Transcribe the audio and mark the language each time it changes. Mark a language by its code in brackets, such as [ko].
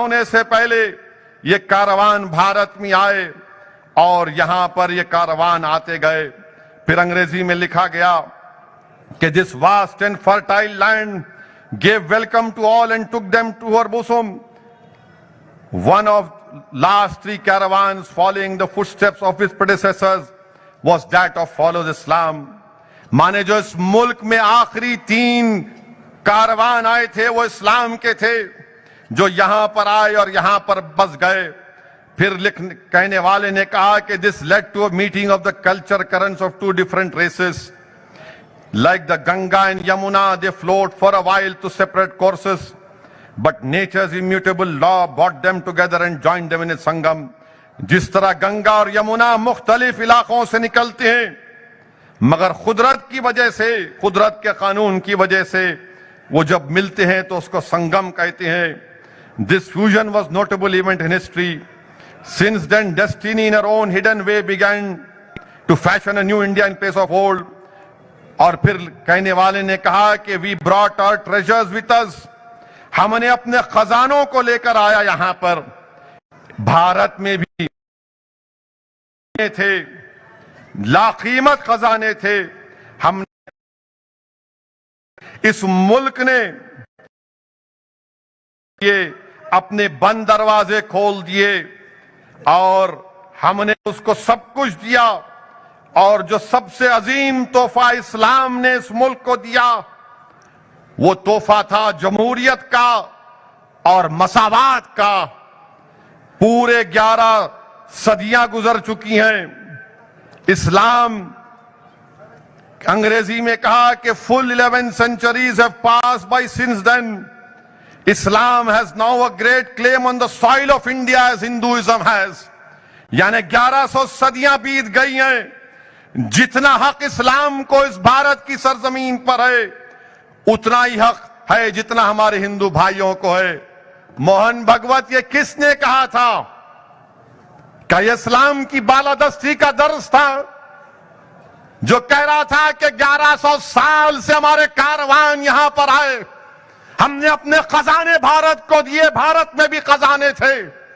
[ur] سے پہلے یہ کاروان بھارت میں آئے اور یہاں پر یہ کاروان آتے گئے۔ پھر انگریزی میں لکھا گیا کہ [en] this vast and fertile land gave welcome to all and took them to her bosom. One of last 3 caravans following the footsteps of his predecessors was that of followers Islam. [ur] مانے جو اس ملک میں آخری 3 کاروان آئے تھے وہ اسلام کے تھے، جو یہاں پر آئے اور یہاں پر بس گئے۔ پھر کہنے والے نے کہا کہ [en] this led to a meeting of the culture currents of 2 different races. Like the Ganga and Yamuna, they flowed for a while to separate courses, but nature's immutable law brought them together and joined them in a sangam. [ur] جس طرح گنگا اور یمنا مختلف علاقوں سے نکلتے ہیں، مگر قدرت کی وجہ سے، قدرت کے قانون کی وجہ سے وہ جب ملتے ہیں تو اس کو سنگم کہتے ہیں۔ [en] This fusion was notable event in history. Since then, destiny in her own hidden way began to fashion a new India in place of old. [ur] اور پھر کہنے والے نے کہا کہ [en] we brought our treasures with us. [ur] ہم نے اپنے خزانوں کو لے کر آیا یہاں پر۔ بھارت میں بھی تھے، لاقیمت خزانے تھے، ہم اس ملک نے یہ اپنے بند دروازے کھول دیے اور ہم نے اس کو سب کچھ دیا، اور جو سب سے عظیم تحفہ اسلام نے اس ملک کو دیا وہ تحفہ تھا جمہوریت کا، اور مساوات کا پورے 11 صدیاں گزر چکی ہیں. اسلام انگریزی میں کہا کہ [en] full 11 centuries have passed by since then. Islam has now a great claim on the soil of India as Hinduism has. [ur] یعنی 1100 صدیاں بیت گئی ہیں. جتنا حق اسلام کو اس بھارت کی سرزمین پر ہے اتنا ہی حق ہے جتنا ہمارے ہندو بھائیوں کو ہے. موہن بھگوت یہ کس نے کہا تھا؟ کہ یہ اسلام کی بالادستی کا درس تھا جو کہہ رہا تھا کہ 1100 سال سے ہمارے کاروان یہاں پر آئے, ہم نے اپنے خزانے بھارت کو دیے, بھارت میں بھی خزانے تھے.